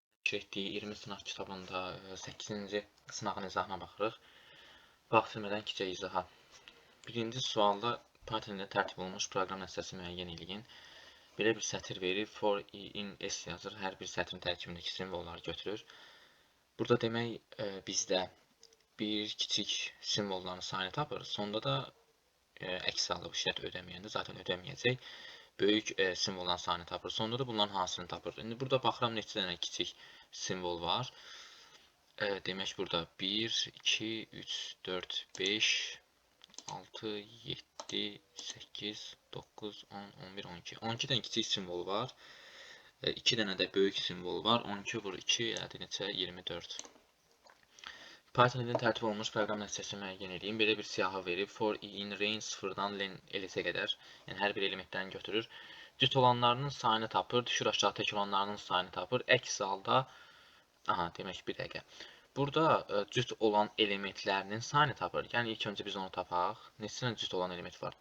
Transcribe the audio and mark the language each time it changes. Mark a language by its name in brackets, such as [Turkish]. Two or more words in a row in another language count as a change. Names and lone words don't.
[Azerbaijani] etdiyi 20 sınaq kitabında 8-ci sınağın izahına baxırıq. Vaxt itirmədən keçək izaha. Birinci sualda Python ilə tərtib olunmuş proqram nəticəsi müəyyən eləyin. Belə bir sətir verir, [English] for in [Azerbaijani] s yazır. Hər bir sətrin tərkibindəki simvolları götürür. Burada demək bizdə bir kiçik simvolların sayını tapır. Sonda da əks alıb şərt ödəməyəndə zaten ödəməyəcək. Böyük simvolların sayını tapır. Sonda da bunların hansını tapır. İndi burada baxıram neçə dənə kiçik simvol var. Demək burada 1, 2, 3, 4, 5, 6, 7, 8, 9, 10, 11, 12. 12 dənə kiçik simvol var. 2 dənə də böyük simvol var. 12 vur 2 elədi neçə? 24. Python ilə tərtib olunmuş proqram nəticəsi müəyyən edin. Belə bir siyahı verib. [English] For in range [Azerbaijani] 0-dan len ls-ə qədər. Yəni hər bir elementdən götürür. Cüt olanlarının sayını tapır. Düşür aşağı tək olanlarının sayını tapır. Əks halda demək bir dəqiqə. Burada cüt olan elementlərinin sayını tapır. Yəni ilk öncə biz onu tapaq. Neçə dənə cüt olan element var?